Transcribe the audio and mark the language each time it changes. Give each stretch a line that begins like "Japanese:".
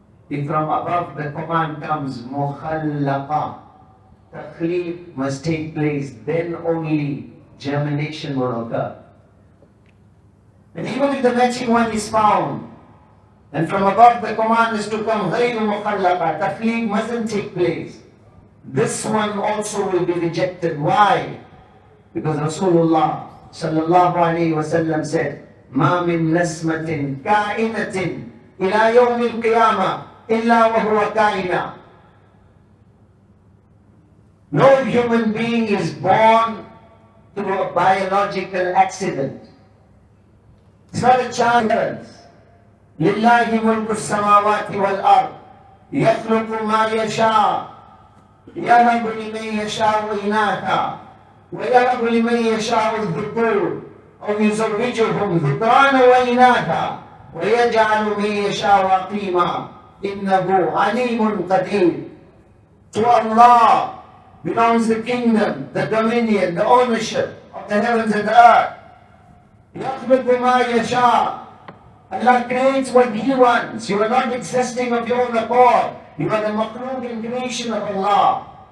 English: If from above the command comes, mukhallaqa, takhleeq must take place, then only germination will occur. And even if the matching one is found, and from above the command is to come, ghayru mukhallaqa, takhleeq mustn't take place, this one also will be rejected. Why?
Arabic: Because Rasulullah sallallahu alayhi wa sallam said, ما من نسمة كائنة إلى يوم القيامة إلا وهو كائنة.
English: No human being is born through a biological accident. It's not a chance.
Arabic: لله ملك السماوات والأرض يخلق ما يشاء يهب لمن يشاء إناثا ويهب لمن يشاء الذكور أو يزوجهم ذكرانا وإناثا ويجعل من يشاء عقيما إنه عليم قدير.
English: To Allah belongs the kingdom, the dominion, the ownership of the heavens and the earth.
Arabic: يخلق ما يشاء.
English: Allah creates what He wants. You are not existing of your own accord. You are the makhluq in creation of Allah.